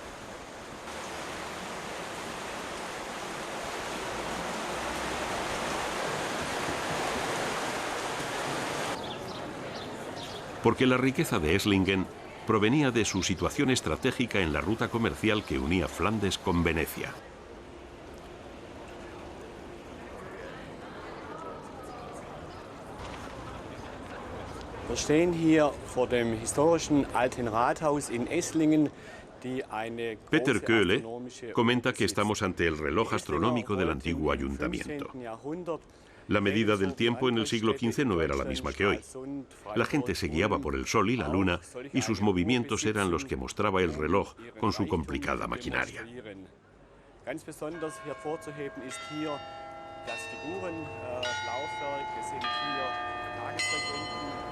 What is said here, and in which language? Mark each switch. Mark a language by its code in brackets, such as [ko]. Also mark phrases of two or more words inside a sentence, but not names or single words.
[es] Porque la riqueza de Esslingen provenía de su situación estratégica en la ruta comercial que unía Flandes con Venecia. [de] Wir stehen hier vor dem historischen Alten Rathaus in Esslingen. [es] Peter Köhle comenta que estamos ante el reloj astronómico del antiguo ayuntamiento. La medida del tiempo en el siglo XV no era la misma que hoy. La gente se guiaba por el sol y la luna y sus movimientos eran los que mostraba el reloj con su complicada maquinaria. [de] Ganz besonders hervorzuheben ist hier das Figurenlaufwerk. Wir sind hier Tagesregenten.